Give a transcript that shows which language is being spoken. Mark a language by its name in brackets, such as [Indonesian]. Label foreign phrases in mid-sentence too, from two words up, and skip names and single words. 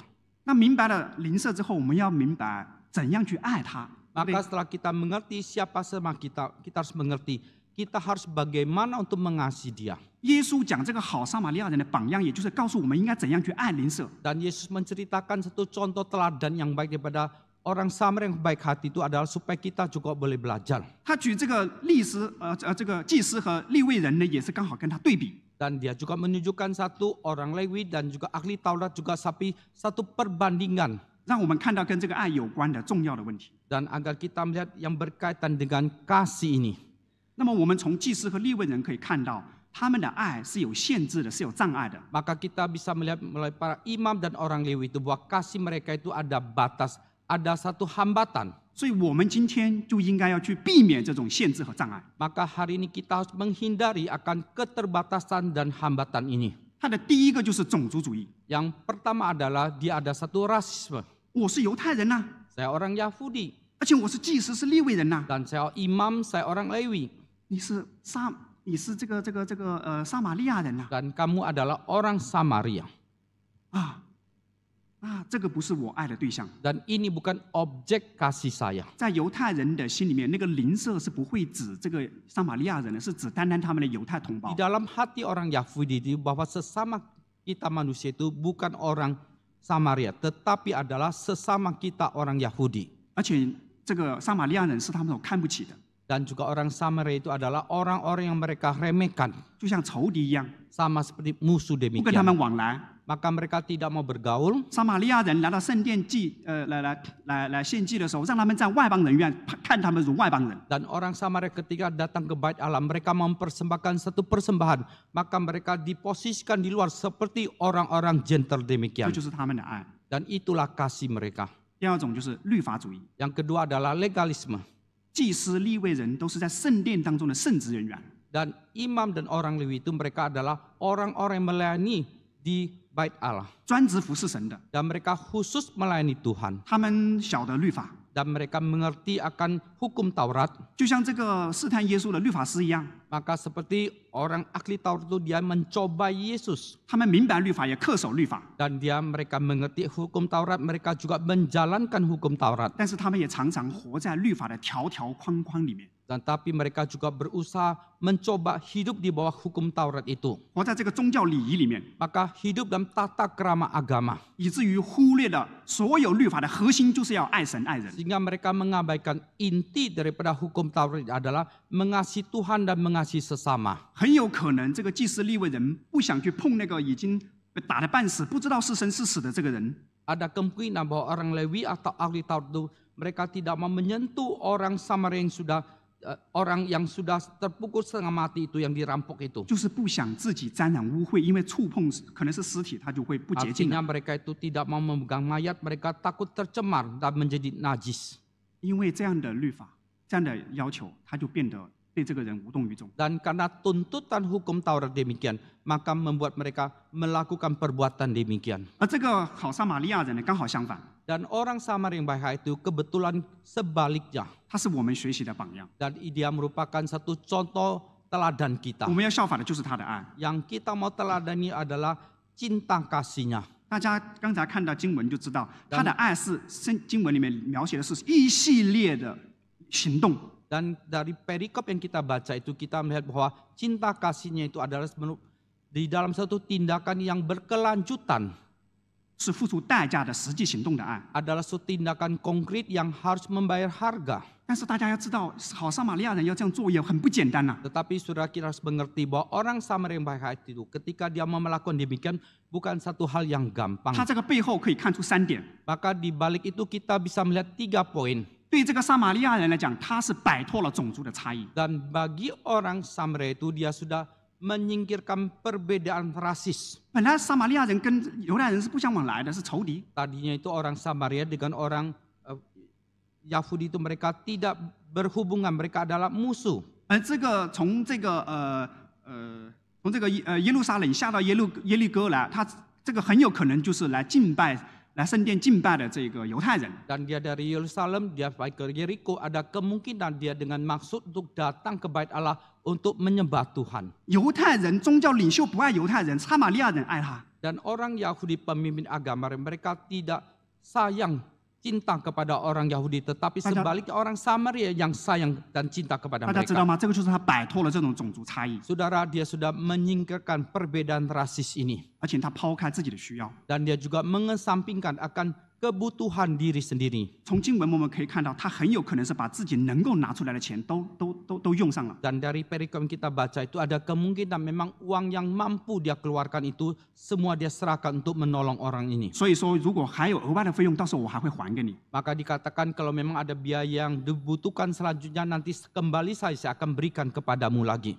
[Chinese] 那明白了邻舍之后，我们要明白怎样去爱他。对不 [Indonesian] Maka [Chinese] 对 [Indonesian] setelah kita mengerti siapa sama kita, kita harus mengerti kita harus bagaimana untuk mengasihi dia. [Chinese] 耶稣讲这个好撒玛利亚人的榜样，也就是告诉我们应该怎样去爱邻舍。 [Indonesian] Dan Yesus menceritakan satu contoh teladan yang baik daripada orang Samaria yang baik hati itu adalah supaya kita juga boleh belajar. [Chinese] 他举这个这个祭司和利未人呢，也是刚好跟他对比。 [Indonesian] Dan dia juga menunjukkan satu orang Lewi dan juga ahli Taurat juga satu perbandingan. [Chinese] 让我们看到跟这个爱有关的重要的问题。 [Indonesian] Dan agar kita melihat yang berkaitan dengan kasih ini. [Chinese] 那么我们从祭司和利未人可以看到，他们的爱是有限制的，是有障碍的。 [Indonesian] Maka kita bisa melihat melalui para imam dan orang Lewi itu bahwa kasih mereka itu ada batas, ada satu hambatan. [Chinese] 所以我们今天就应该要去避免这种限制和障碍。 [Indonesian] Maka hari ini kita harus menghindari akan keterbatasan dan hambatan ini. [Chinese] 它的第一个就是种族主义， [Indonesian] Yang pertama adalah dia ada satu rasisme. [Chinese] 我是犹太人呐、 [Indonesian] Saya orang Yahudi [Chinese] 而且我是祭司，是利未人呐、 [Indonesian] dan saya imam, saya orang Lewi [Chinese] 你是这个撒玛利亚人呐、 [Indonesian] dan kamu adalah orang Samaria. [Chinese] 这个不是我爱的对象。 [Indonesian] Dan ini bukan objek kasih saya. [Chinese] 在犹太人的心里面，那个邻舍是不会指这个撒玛利亚人的，是指单单他们的犹太同胞 [Indonesian] Di。dalam hati orang Yahudi itu bahwa sesama kita manusia itu bukan orang Samaria, tetapi adalah sesama kita orang Yahudi. [Chinese] 而且这个撒玛利亚人是他们所看不起的， [Indonesian] Dan juga orang Samaria itu adalah orang-orang yang mereka remehkan. [Chinese] 就像仇敌一样， [Indonesian] Sama seperti musuh [Chinese] 不跟他 [Indonesian] demikian. [Chinese] 们往来。 [Indonesian] Maka mereka tidak mau bergaul. [Chinese] 撒玛利亚人来到圣殿来献祭的时候，让他们在外邦人院看他们如外邦人。 [Indonesian] Dan orang Samaria ketika datang ke bait Allah, mereka mempersembahkan satu persembahan. Maka mereka diposisikan di luar seperti orang-orang gentle [Chinese] 这 [Indonesian] demikian. [Chinese] 就是他们的爱。 [Indonesian] Dan itulah kasih mereka. [Chinese] 第二种就是律法主义， [Indonesian] Yang kedua adalah legalisme. [Chinese] 祭司、利未人都是在圣殿当中的圣职人员， [Indonesian] Dan imam dan orang Lewi itu mereka adalah orang-orang yang melayani di bait Allah. [Chinese] 专职服侍神的。 [Indonesian] Dan mereka khusus melayani Tuhan. [Chinese] 他们晓得律法， [Indonesian] Dan mereka mengerti akan hukum Taurat. [Chinese] 就像这个试探耶稣的律法师一样， [Indonesian] Maka seperti orang ahli Taurat itu dia mencoba Yesus. [Chinese] 他们明白律法，也恪守律法， [Indonesian] Dan mereka mengerti hukum Taurat. Mereka juga menjalankan hukum Taurat. [Chinese] 但是他们也常常活在律法的条条框框里面， [Indonesian] Dan tapi mereka juga berusaha mencoba hidup di bawah hukum Taurat itu. [Chinese] 活在这个宗教礼仪里面， [Indonesian] Maka hidup dalam tata krama agama. [Chinese] 以至于忽略了所有律法的核心，就是要爱神爱人。 [Indonesian] Sehingga mereka mengabaikan inti daripada hukum Taurat adalah mengasihi Tuhan dan mengasihi sesama. [Chinese] 很有可能这个祭司利未人不想去碰那个已经被打得半死，不知道是生是死的这个人， [Indonesian] Ada kemungkinan bahwa orang Lewi atau ahli Taurat itu mereka tidak mau menyentuh orang Samaria yang sudah orang yang sudah terpukul setengah mati itu yang dirampok itu. [Chinese] 就是不想自己沾染污秽，因为触碰可能是尸体，他就会不洁净 [Indonesian] Artinya [Chinese] 了。 [Indonesian] mereka itu tidak mau memegang mayat, mereka takut tercemar dan menjadi najis. [Chinese] 因为这样的律法、这样的要求，他就变得对这个人无动于衷。 [Indonesian] Dan karena tuntutan hukum Taurat demikian, maka membuat mereka melakukan perbuatan demikian. [Chinese] 而这个好撒玛利亚人呢，刚好相反， [Indonesian] Dan orang Samaria yang baik itu kebetulan sebaliknya. [Chinese] 他是我们学习的榜样， [Indonesian] Dan dia merupakan satu contoh teladan kita. [Chinese] 我们要效法的就是他的爱。 [Indonesian] Yang kita mau teladani adalah cinta kasihnya. [Chinese] 大家刚才看到经文就知道，他的爱是经文里面描写的是一系列的行动。 [Indonesian] Dan dari perikop yang kita baca itu kita melihat bahwa cinta kasihnya itu adalah di dalam satu tindakan yang berkelanjutan. [Chinese] 是付出代价的实际行动的爱。 [Indonesian] Adalah suatu tindakan konkret yang harus membayar harga. [Chinese] 但是大家要知道，好撒玛利亚人要这样做也很不简单呐、 [Indonesian] Tetapi saudara kita harus mengerti bahwa orang Samaria yang baik hati itu ketika dia mau melakukan demikian bukan satu hal yang gampang. [Chinese] 他这个背后可以看出3点。 [Indonesian] Maka di balik itu kita bisa melihat 3 poin. [Chinese] 对这个撒玛利亚人来讲，他是摆脱了种族的差异。 [Indonesian] Dan bagi orang Samaria itu dia sudah menyingkirkan perbedaan rasis. [Chinese] 本来撒玛利亚人跟犹太人是不相往来的，是仇敌。 [Indonesian] Tadinya itu orang Samaria dengan orang Yahudi itu mereka tidak berhubungan, mereka adalah musuh. [Chinese] 而这个从这个耶路撒冷下到耶利哥来，他这个很有可能就是来敬拜、来圣殿敬拜的这个犹太人。 [Indonesian] Dan dia dari Yerusalem, dia baik ke Yeriko, ada kemungkinan dia dengan maksud untuk datang ke bait Allah untuk menyembah Tuhan. [Chinese] 犹太人宗教领袖不爱犹太人，撒玛利亚人爱他。 [Indonesian] Dan orang Yahudi pemimpin agama mereka tidak sayang cinta kepada orang Yahudi, tetapi sebaliknya orang Samaria yang sayang dan cinta kepada [Chinese] 大家知道 [Indonesian] mereka. [Chinese] 吗？这个就是他摆脱了这种种族差异， [Indonesian] Saudara, dia sudah menyingkirkan perbedaan rasis ini. [Chinese] 而且他抛开自己的需要。 [Indonesian] Dan dia juga mengesampingkan akan kebutuhan diri sendiri. [Chinese] 从经文我们可以看到，他很有可能是把自己能够拿出来的钱都用上了。 [Indonesian] Dan dari perikop yang kita baca itu ada kemungkinan memang uang yang mampu dia keluarkan itu semua dia serahkan untuk menolong orang ini. [Chinese] 所以说，如果还有额外的费用，到时候我还会还给你。 [Indonesian] Maka dikatakan kalau memang ada biaya yang dibutuhkan selanjutnya nanti kembali saya akan berikan kepadamu lagi.